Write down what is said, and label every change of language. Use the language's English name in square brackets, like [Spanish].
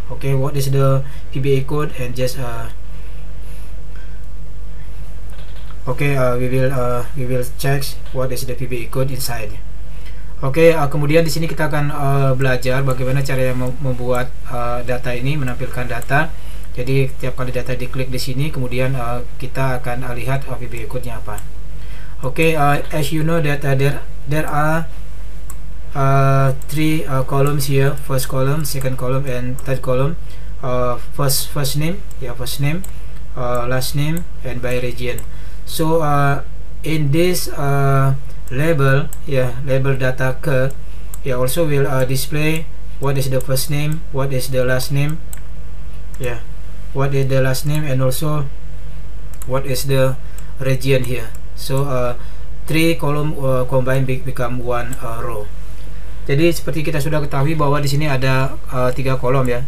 [English] Okay, what is the PBA code, and just okay, we will check what is the PBA code inside. [Indonesian] Oke, kemudian di sini kita akan belajar bagaimana cara membuat data ini, menampilkan data. Jadi tiap kali data diklik di sini, kemudian kita akan lihat PBA code-nya apa. [English] Oke, as you know that there are three columns here, first column, second column, and third column. first name, first name, last name, and by region. So in this label, label data ke, also will display what is the first name, what is the last name, what is the last name, and also what is the region here. So 3 column combine become 1 row. [Indonesian] Jadi seperti kita sudah ketahui bahwa di sini ada 3 kolom ya.